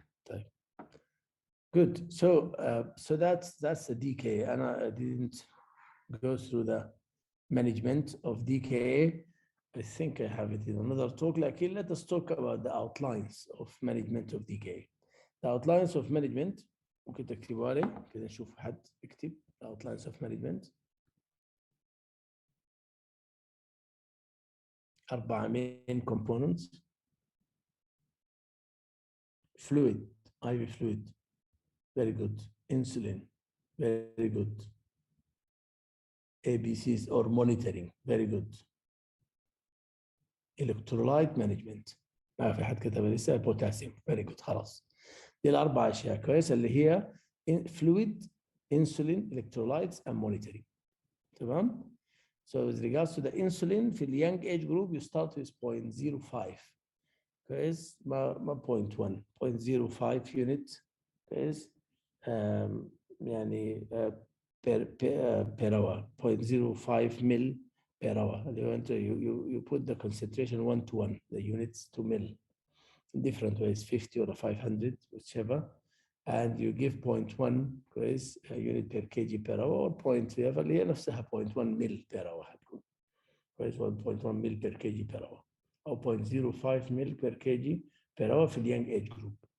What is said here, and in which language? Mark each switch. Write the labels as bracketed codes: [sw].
[en] Okay. Good. So that's the DKA, and I didn't go through the management of DKA. I think I have it in another talk. Let us talk about the outlines of management of DKA. The outlines of management. [ar] ممكن تكتبوا لي كده نشوف حد يكتب [en] the outlines of management. 4 main components. Fluid, IV fluid, very good. Insulin, very good. ABCs or monitoring, very good. Electrolyte management. ما في حد كتب لسه potassium, very good. [ar] خلاص. دي الأربع أشياء كويسة اللي هي fluid, insulin, electrolytes, and monitoring. [en] تمام؟ So with regards to the insulin, في the young age group, you start with 0.05. [ar] كويس؟ ما 0.1, 0.05 unit. [en] كويس؟ يعني per hour, 0.05 mil per hour. You put the concentration 1:1, the units to mil. In different ways, 50 or 500, whichever, and you give 0.1 كويس unit per kg per hour, or 0.3 اللي هي نفسها 0.1 mil per hour هتكون كويس 1.1 mil per kg per hour أو 0.05 mil per kg per hour في the young age group.